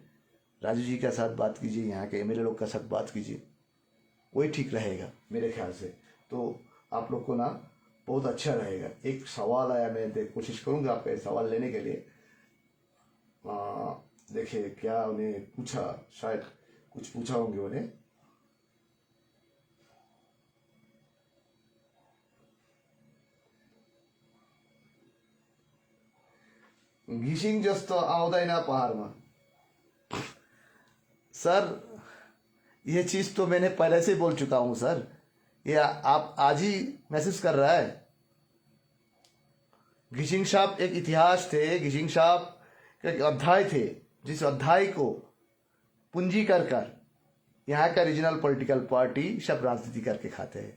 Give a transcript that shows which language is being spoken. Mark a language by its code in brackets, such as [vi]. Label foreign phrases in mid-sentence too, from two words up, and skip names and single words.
[hi] राजू जी के साथ बात कीजिए, यहाँ के एमएलए लोग के साथ बात कीजिए, वही ठीक रहेगा मेरे ख्याल से। तो आप लोग को ना बहुत अच्छा रहेगा। एक सवाल आया, मैं कोशिश करूंगा आपका सवाल लेने के लिए। देखिए क्या उन्हें पूछा, शायद कुछ पूछा होंगे उन्हें। [ne] घिसिङ जस्तो आउँदैन पहाड़मा। [hi] सर ये चीज तो मैंने पहले से बोल चुका हूं सर, ये आप आज ही महसूस कर रहा है। घिसिङ साहब एक इतिहास थे, घिसिङ साहब एक अध्याय थे, जिस अध्याय को पूंजी कर यहाँ का [en] regional political party [hi] सब राजनीति करके खाते हैं।